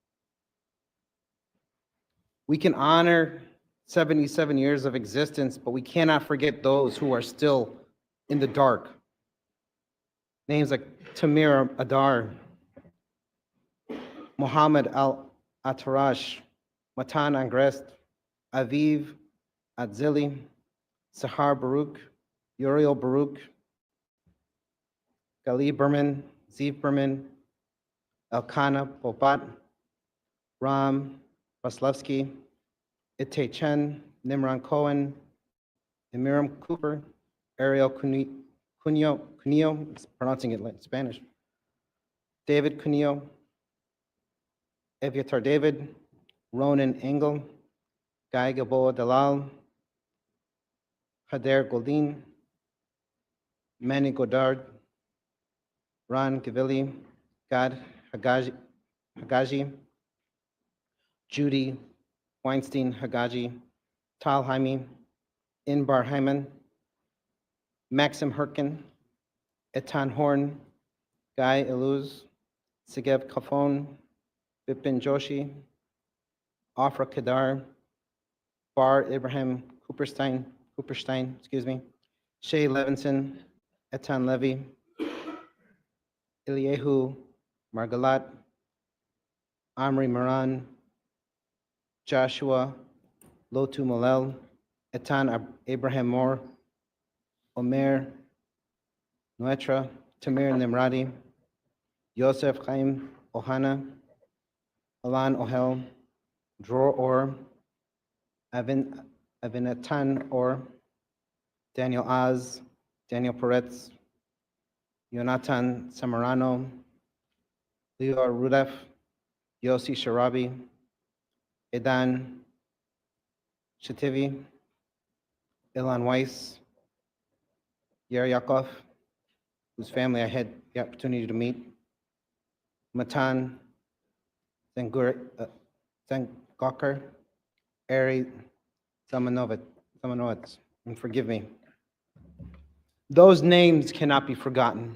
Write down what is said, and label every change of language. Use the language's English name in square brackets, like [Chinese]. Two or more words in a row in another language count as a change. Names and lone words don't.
[English] We can honor 77 years of existence, but we cannot forget those who are still in the dark. Names like Tamir Adar, Mohammed Al-Atarash, Matan Angrest, Aviv Adzili, Sahar Baruch, Uriel Baruch, Gali Berman, Ziv Berman, Elkanah Popat, Ram Vaslevsky, Ite Chen, Nimran Cohen, Emiram Cooper, Ariel Cunio, pronouncing it like Spanish, David Cunio, Eviatar David, Ronan Engel, Guy Gabo Dalal, Hader Goldin, Manny Godard, Ron Gavili, Gad Hagaji, Judy Weinstein Hagaji, Tal Haimi, Inbar Hyman, Maxim Herkin, Etan Horn, Guy Iluz, Segev Kafon, Bipin Joshi, Afra Kedar, Bar Ibrahim Cooperstein, Shay Levinson, Etan Levy, Iliehu Margalat, Amri Moran, Joshua Lotu Molel, Etan Abraham Moore, Omer Nuetra, Tamir Nimradi, Yosef Chaim Ohana, Alan Ohel, Dror Or, Avinatan Or, Daniel Az, Daniel Peretz, Yonatan Samarano, Leo Rudef, Yossi Sharabi, Edan Shativi, Ilan Weiss, Yer Yakov, whose family I had the opportunity to meet, Matan Zengokar, Ari Zamanovitz, and forgive me. Those names cannot be forgotten.